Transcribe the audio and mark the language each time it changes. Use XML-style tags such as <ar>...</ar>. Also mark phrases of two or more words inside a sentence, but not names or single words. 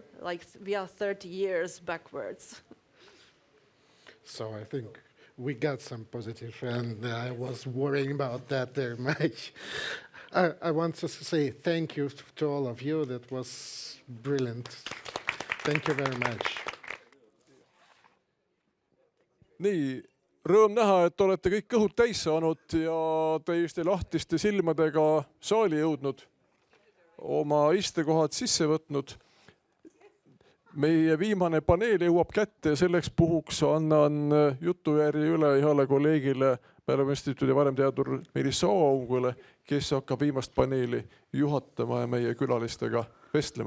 <en>Like we are 30 years backwards. So I think we got some positive, and I was worrying about that very much. I want to say thank you to all of you. That was brilliant. Thank you very much.</en> <et>Nii, rõõm näha, et olete kõik kõhud täis saanud ja täiesti lahtiste silmadega saali jõudnud, oma istekohad sisse võtnud. Meie viimane paneel jõuab kätte, selleks puhuks annan jutujärje üle heale kolleegile Mälu Instituudi vanemteadur Meelis Saaungule, kes hakkab viimast paneeli juhatama ja meie külalistega vestlema.</et>